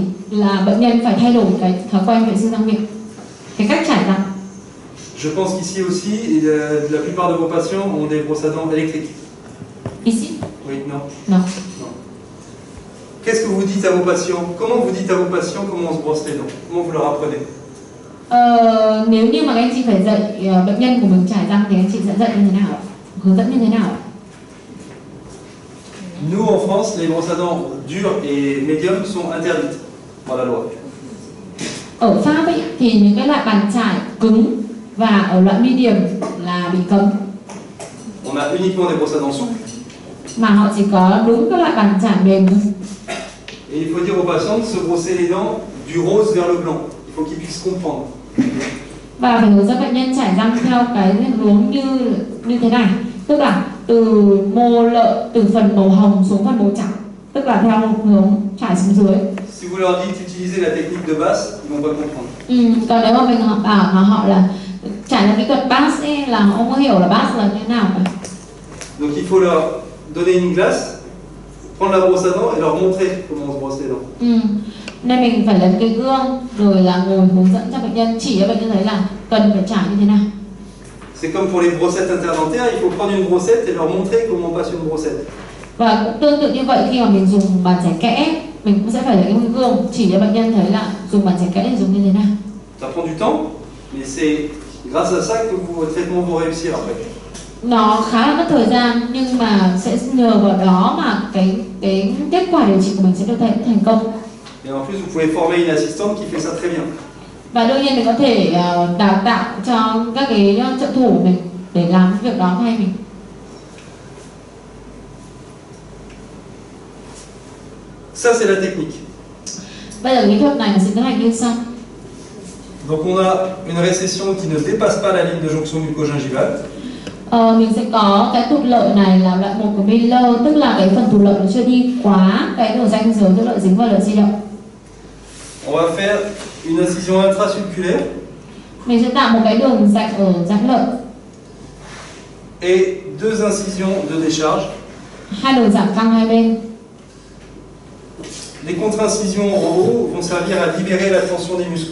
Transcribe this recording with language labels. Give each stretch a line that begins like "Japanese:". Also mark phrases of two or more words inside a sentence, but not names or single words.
Vietnamese: Là bệnh nhân phải thay đổi cái thói quen vệ sinh răng miệng, cái cách chải răng.
French: Je pense qu'ici aussi, la plupart de vos patients ont des brosses à dents électriques. Ici? Oui, non. Non. Non. Qu'est-ce que vous dites à vos patients? Comment vous dites à vos patients comment on se brosse les dents? Comment vous leur apprenez?
Vietnamese: Nếu như mà anh chị phải dạy bệnh nhân của mình chải răng thì anh chị sẽ dạy như thế nào? Hướng dẫn như thế nào?
French: Nous, en France, les brosses à dents dures et médiums sont interdites par la loi.
Vietnamese: Ở Pháp ấy, thì những cái loại bàn chải cứng và ở loại medium là bị cấm.
French: On a uniquement des brosses à dents souples.
Vietnamese: Mà họ chỉ có đúng các loại bàn chải mềm thôi.
French: Et il faut dire aux patients de se brosser les dents du rose vers le blanc. Il faut qu'ils puissent comprendre.
Vietnamese: Và phải hướng dẫn bệnh nhân chải răng theo cái hướng như thế này, tức là từ mô lợi, từ phần màu hồng xuống phần màu trắng, tức là theo một hướng chải xuống dưới.
French: Si vous leur dites d'utiliser la technique de basse, ils vont pas comprendre.
Vietnamese: Còn nếu mà mình bảo họ là trải ra kỹ thuật bass ấy, là họ không có hiểu là bass là như thế nào cả.
French: Donc il faut leur donner une glace, prendre la brosse à dents et leur montrer comment on se brosse les dents.
Vietnamese: Nên mình phải lấy cái gương rồi là ngồi hướng dẫn cho bệnh nhân, chỉ cho bệnh nhân thấy là cần phải trải như thế nào.
French: C'est comme pour les brossettes interdentaires, il faut prendre une brossette et leur montrer comment on passe une brossette.
Vietnamese: Và cũng tương tự như vậy, khi mà mình dùng bàn chải kẽ, mình cũng sẽ phải lấy cái gương chỉ cho bệnh nhân thấy là dùng bàn chải kẽ thì dùng như thế nào.
French: Ça prend du temps, mais c'est grâce à ça que vos traitements vont réussir après.
Vietnamese: Nó khá là mất thời gian, nhưng mà sẽ nhờ vào đó mà cái kết quả điều trị của mình sẽ được thành công.
French: Et en plus, vous pouvez former une assistante qui fait ça très bien.
Vietnamese: Và đương nhiên mình có thể đào tạo cho các cái trợ thủ mình để làm việc đó thay mình.
French: Ça, c'est la technique.
Vietnamese: Bây giờ kỹ thuật này là sẽ tiến hành như sau.
French: Donc on a une récession qui ne dépasse pas la ligne de jonction mucogingivale.
Vietnamese: Mình sẽ có cái tụt lợi này là loại 1 của Miller, tức là cái phần tụt lợi nó chưa đi quá cái đường ranh giới giữa lợi dính và lợi di động.
French: On va faire une incision intracirculaire
Vietnamese: Mình sẽ tạo một cái đường rạch ở rãnh lợi
French: et deux incisions de décharge.
Vietnamese: hai đường giảm căng hai bên.
French: Les contre-incisions en haut vont servir à libérer la tension des muscles.